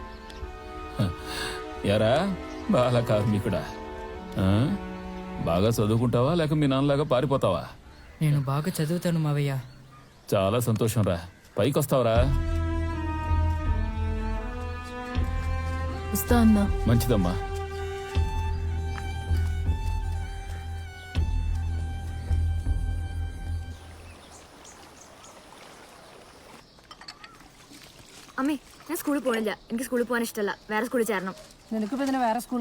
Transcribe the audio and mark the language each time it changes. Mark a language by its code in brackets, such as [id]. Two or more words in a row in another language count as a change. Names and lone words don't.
[te] ఎరా బాల కార్మికుడా, బాగా చదువుకుంటావా లేక మీ నాన్నలాగా పారిపోతావా? నేను బాగా చదువుతాను మావయ్య. చాలా సంతోషం రా. పైకి వస్తావరా? వస్తా అన్నా. మంచిదమ్మా. [ml] അമ്മേ ഞാൻ സ്കൂളിൽ പോണില്ല. എനിക്ക് സ്കൂളിൽ പോകാൻ ഇഷ്ടമല്ല. വേറെ സ്കൂളിൽ ചേരണം. നിനക്ക് വേറെ സ്കൂള്?